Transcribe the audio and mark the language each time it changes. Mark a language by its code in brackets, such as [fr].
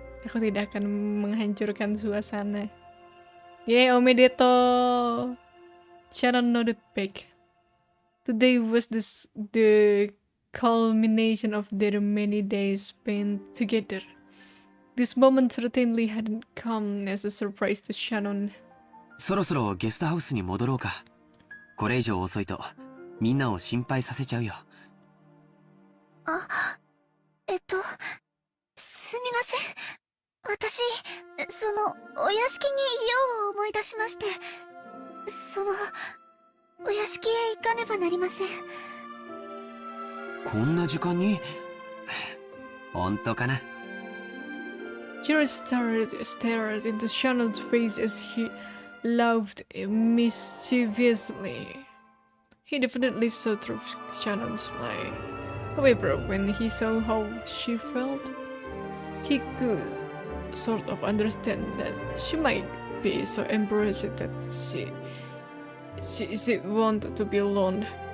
[id] Aku tidak akan menghancurkan suasana. [ja] Omedeto. [en] Shannon nodded back. Today was the culmination of their many days spent together. This moment certainly hadn't come as a surprise to Shannon. [ja] そろそろゲストハウスに戻ろうか。これ以上遅いとみんなを心配させちゃうよ。すみません。私、お屋敷にいようを思い出しまして、お屋敷へ行かねばなりません。こんな時間に本当かな。 [en] Jared stared into Shannon's face as he laughed mischievously. He definitely saw through Shannon's lie. However, when he saw how she felt, he could sort of understand that she might be so embarrassed that she wanted to be alone.